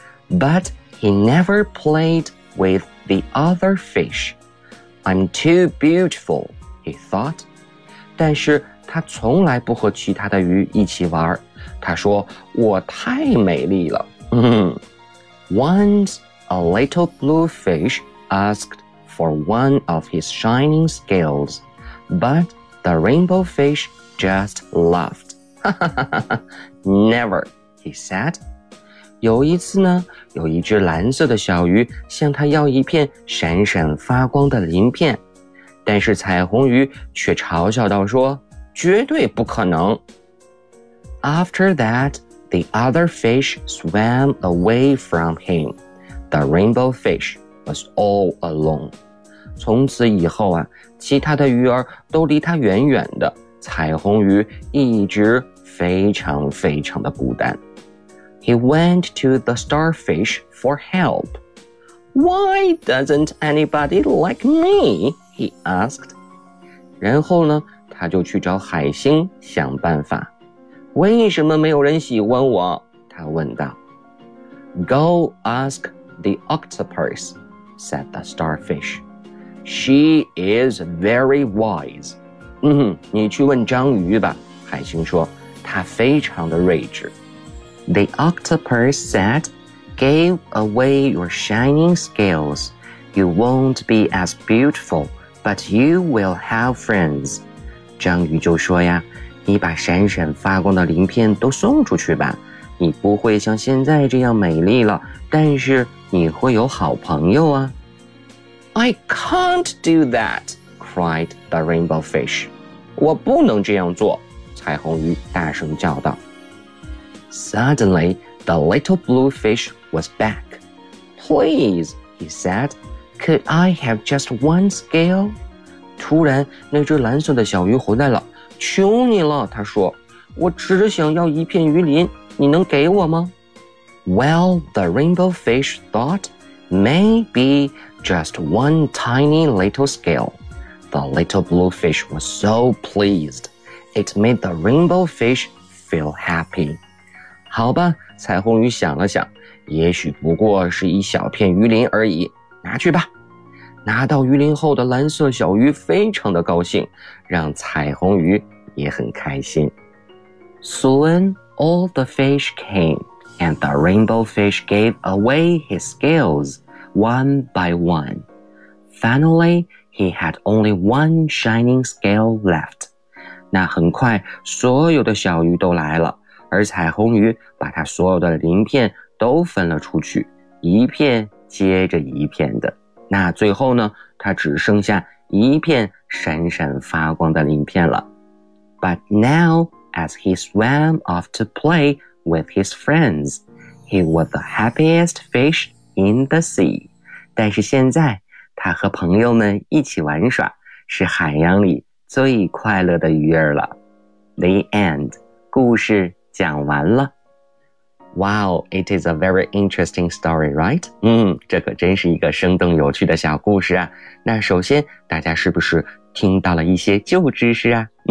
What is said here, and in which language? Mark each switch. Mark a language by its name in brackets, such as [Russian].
[English] But he never played with the other fish. I'm too beautiful, he thought. [Chinese] 但是他从来不和其他的鱼一起玩。他说，我太美丽了。 [English] Once a little blue fish asked for one of his shining scales, but the rainbow fish just laughed. Never, he said. [Chinese] 有一次呢，有一只蓝色的小鱼向他要一片闪闪发光的鳞片，但是彩虹鱼却嘲笑道说，绝对不可能。 [English] After that, the other fish swam away from him. The rainbow fish was all alone. [Chinese] 从此以后啊，其他的鱼儿都离他远远的，彩虹鱼一直非常非常的孤单。 [English] He went to the starfish for help. Why doesn't anybody like me? He asked. [Chinese] 然后呢，他就去找海星想办法。为什么没有人喜欢我？他问道。 [English] Go ask the octopus, said the starfish. She is very wise. [Chinese] 你去问章鱼吧，海星说，她非常的睿智。 [English] The octopus said, Give away your shining scales. You won't be as beautiful, but you will have friends. [Chinese] 章鱼就说呀，你把闪闪发光的鳞片都送出去吧，你不会像现在这样美丽了，但是你会有好朋友啊。 [English] I can't do that, cried the rainbow fish. [Chinese] 我不能这样做，彩虹鱼大声叫道。 [English] Suddenly, the little blue fish was back. Please, he said, could I have just one scale? [Chinese] 突然，那只蓝色的小鱼回来了。求你了，他说，我只想要一片鱼鳞，你能给我吗？ [English] Well, the rainbow fish thought, maybe just one tiny little scale. The little blue fish was so pleased. It made the rainbow fish feel happy. [Chinese] 好吧，彩虹鱼想了想，也许不过是一小片鱼鳞而已，拿去吧。拿到鱼鳞后的蓝色小鱼非常的高兴，让彩虹鱼也很开心。 [English] Soon all the fish came, and the rainbow fish gave away his scales one by one. Finally, he had only one shining scale left. [Chinese] 那很快，所有的小鱼都来了。而彩虹鱼把它所有的鳞片都分了出去，一片接着一片的。那最后呢，它只剩下一片闪闪发光的鳞片了。 [English] But now, as he swam off to play with his friends, he was the happiest fish in the sea. [Chinese] 但是现在，他和朋友们一起玩耍，是海洋里最快乐的鱼儿了。 [English] The end. [Chinese] 故事讲完了。 [English] Wow, it is a very interesting story, right? [Chinese] 这可真是一个生动有趣的小故事啊。那首先，大家是不是听到了一些旧知识啊？